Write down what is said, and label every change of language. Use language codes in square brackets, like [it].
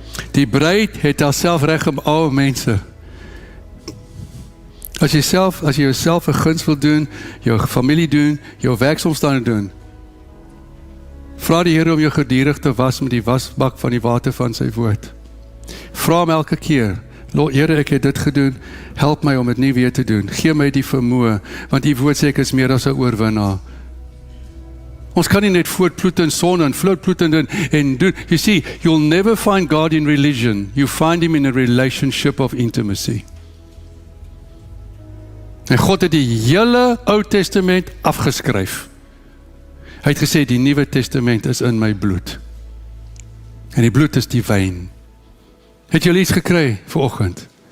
[af] Die bruid het haarself reg om al mense. As jy jouself 'n guns wil doen, jou familie doen, jou werksomstandighede doen, vra die Here om jou gedurig te was met die wasbak van die water van sy woord. Vra hom elke keer, Here, ek het dit gedoen, help my om dit nie weer te doen. Gee my die vermoë, want die woord sê ek is meer as 'n oorwinnaar. Ons kan nie net voortploet in sonde en vlootploet en doen. [en] You see, you'll never find God in religion. You find him in a relationship of intimacy. [af] En God het die hele Ou Testament afgeskryf. Hy het gesê, die Nuwe Testament is in my bloed. En die bloed is die wyn. Het julle iets gekry vanoggend?